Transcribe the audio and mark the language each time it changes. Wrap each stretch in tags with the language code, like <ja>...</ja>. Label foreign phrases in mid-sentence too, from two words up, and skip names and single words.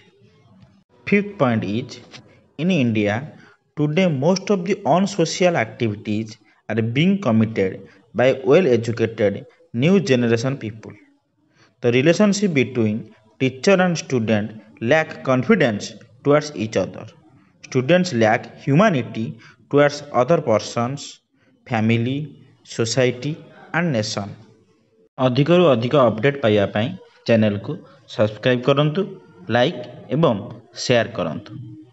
<en>Fifth point is in India today most of the unsocial activities are being committed by well educated new generation people. The relationship between teacher and student lack confidence towards each other. Students lack humanity towards other persons, family, society and nation.</en> <or>ଅଧିକରୁ ଅଧିକ ଅପଡେଟ୍ ପାଇବା ପାଇଁ ଚ୍ୟାନେଲକୁ ସବସ୍କ୍ରାଇବ୍ କରନ୍ତୁ, ଲାଇକ୍ ଏବଂ ସେୟାର କରନ୍ତୁ।</or>